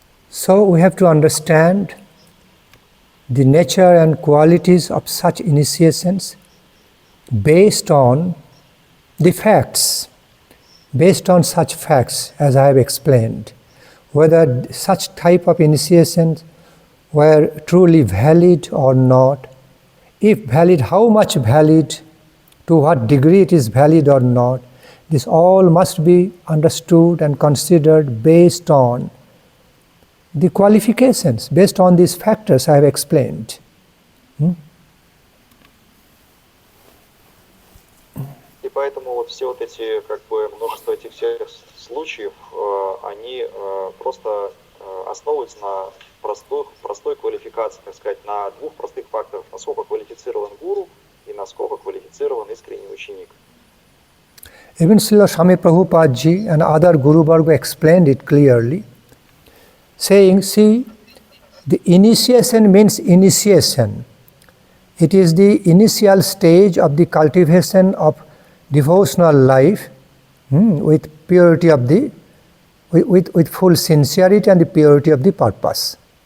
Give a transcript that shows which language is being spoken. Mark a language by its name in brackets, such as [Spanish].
[English] So we have to understand the nature and qualities of such initiations based on the facts, based on such facts as I have explained, whether such type of initiations were truly valid or not, if valid, how much valid, to what degree it is valid or not. This all must be understood and considered based on the qualifications, based on these factors I have explained. [Russian] И поэтому вот все вот эти, множество этих всех случаев, они просто основываются на простой квалификации, так сказать, на двух простых факторах: насколько квалифицирован гуру и насколько квалифицирован искренний ученик. [English] Even Srila Swami Prabhupada ji and other Guru Varga explained it clearly, saying, see, the initiation means initiation. It is the initial stage of the cultivation of devotional life with purity of the, with full sincerity and the purity of the purpose.